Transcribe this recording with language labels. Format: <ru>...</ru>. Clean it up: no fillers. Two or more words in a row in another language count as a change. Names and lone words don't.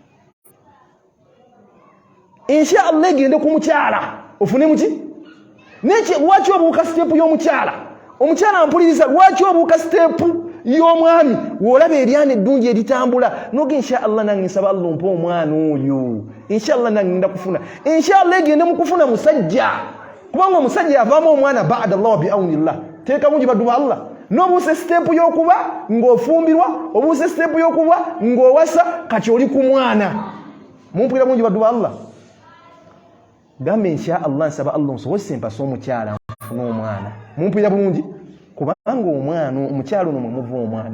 <ar>إن شاء الله</ar> <lg>egende ku mukyala ofune muki neki lwaki obuuka siteepu y'omukyala? Omukyala ampuliriza lwaki obuuka siteepu y'omwami w'olaba eryana eddungi eritambula noga</lg> <ar>إن شاء الله</ar> <lg>nange nsaba Allah ompe omwana oyo</lg> <ar>إن شاء الله</ar> <lg>nange ngenda kufuna.</lg> <ar>إن شاء الله</ar> <lg>egende mu kufuna musajja kubanga omusajja yavaamu omwana</lg> <ar>بعد الله بعون الله.</ar> <lg>Teeka mungi baddu ba Allah n'obuuse siteepu y'okuba ng'ofumbirwa obuuse siteepu y'okuba ng'owasa kati oli ku mwana. Mumpulira mungi baddu ba Allah gambe</lg> <ar>إن شاء الله</ar> <lg>nsaba Allah nsobose mpasa omukyala nfuna omwana. Mumpulira bulungi kubanga omwana omukyala ono mwemuva omwana.</lg>